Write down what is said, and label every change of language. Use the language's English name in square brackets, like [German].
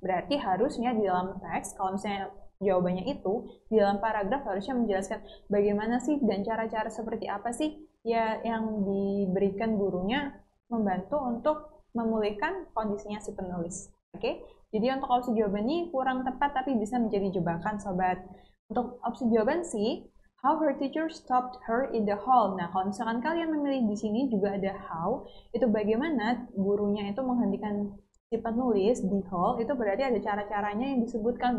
[Indonesian] Berarti harusnya di dalam teks kalau misalnya jawabannya itu di dalam paragraf harusnya menjelaskan bagaimana sih dan cara-cara seperti apa sih ya yang diberikan gurunya membantu untuk memulihkan kondisinya si penulis. Oke, jadi untuk opsi jawaban ini kurang tepat tapi bisa menjadi jebakan sobat. [English] Untuk opsi jawaban C, how her teacher stopped her in the hall. [Indonesian] Nah, kalau misalkan kalian memilih di sini juga ada how, itu bagaimana gurunya itu menghentikan si penulis di hall, itu berarti ada cara-caranya yang disebutkan.